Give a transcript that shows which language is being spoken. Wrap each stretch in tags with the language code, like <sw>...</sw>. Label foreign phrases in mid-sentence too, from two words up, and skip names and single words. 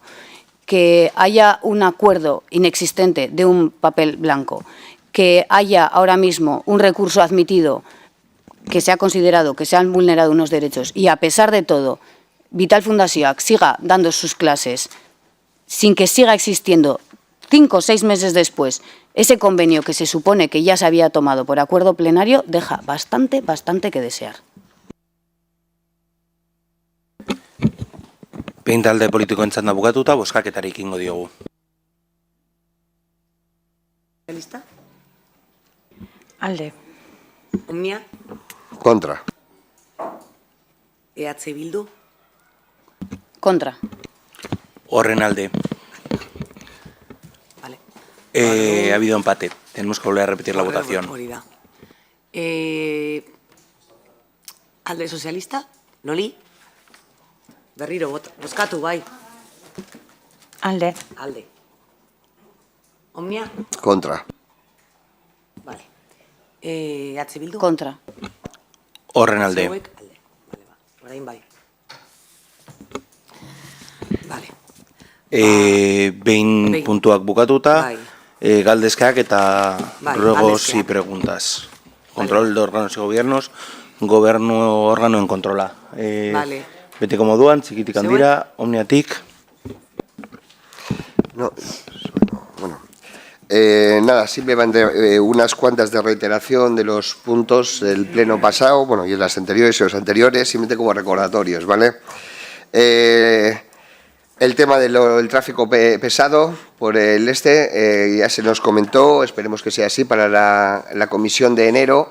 <es>Que haya un acuerdo inexistente de un papel blanco, que haya ahora mismo un recurso admitido que se ha considerado que se han vulnerado unos derechos y, a pesar de todo, Vital Fundazioak siga dando sus clases sin que siga existiendo 5 o 6 meses después ese convenio que se supone que ya se había tomado por acuerdo plenario, deja bastante que desear.</es> <eu>Behin talde politikoen txanda bukatuta, bozkaketari ekingo diogu. Lista? Alde. Omnia?</eu> <es>Contra.</es> <eu>EH Bildu?</eu> <es>Contra.</es> <eu>Horren alde.</eu> <es>Vale. Ha habido empate. Tenemos que volver a repetir la votación.</es> <eu>Hori da. Alde sozialista? Noli? Berriro, bozkatu, bai. Alde. Alde. Omnia?</eu> <es>Contra. Vale. EH Bildu? Contra.</es> <eu>Horren alde. Zeuek? Alde. Vale, ba. Orain bai. Vale. Behin puntuak bukatuta, Bai. galdezkak eta Bai,</eu> <es>ruegos</es> <eu>galdezkeak.</eu> <es>y preguntas. Control de órganos y gobiernos,</es> <eu>gobernu organoen kontrola.</eu> <es>Vale.</es> <eu>Betiko moduan, txikitik handira, omniatik.</eu> <es>No, bueno. Nada, simplemente unas cuantas de reiteración de los puntos del pleno pasado, bueno, y en las anteriores y los anteriores, simplemente como recordatorios, ¿vale? El tema del tráfico pesado por el ya se nos comentó, esperemos que sea así para la comisión de enero.</es>